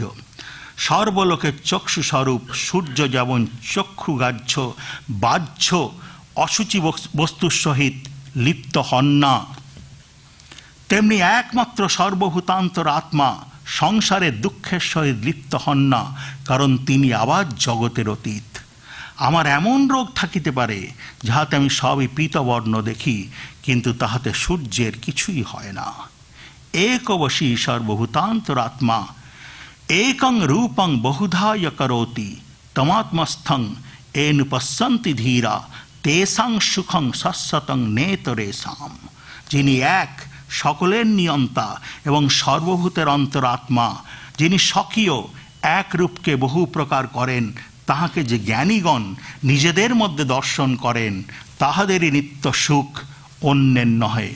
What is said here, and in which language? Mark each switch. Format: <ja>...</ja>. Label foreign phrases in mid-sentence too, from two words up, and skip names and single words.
<bn>সর্বলোকের চক্ষু স্বরূপ সূর্য যেমন চক্ষুগ্রাহ্য বাহ্য অসুচি বস্তুর সহিত লিপ্ত হন না, তেমনি একমাত্র সর্বভূতান্তর আত্মা সংসারের দুঃখের সহিত লিপ্ত হন না, কারণ তিনি আবার জগতের অতীত। আমার এমন রোগ থাকিতে পারে যাহাতে আমি সবই পীতবর্ণ দেখি, কিন্তু তাহাতে সূর্যের কিছুই হয় না।</bn> <sa>একবশী সর্বভূতান্তরাত্মা, একং রূপং বহুধায় করোতি, তমাত্মস্থং এনু পশ্যন্তি ধীরা, তেষাং সুখং শাশ্বতং নেতরেষাম।</sa> <bn>যিনি এক, সকলের নিয়ন্তা এবং সর্বভূতের অন্তরাত্মা, যিনি স্বকীয় এক রূপকে বহু প্রকার করেন, তাহাকে যে জ্ঞানীগণ নিজেদের মধ্যে দর্শন করেন, তাহাদেরই নিত্য সুখ, অন্যের নহে।</bn>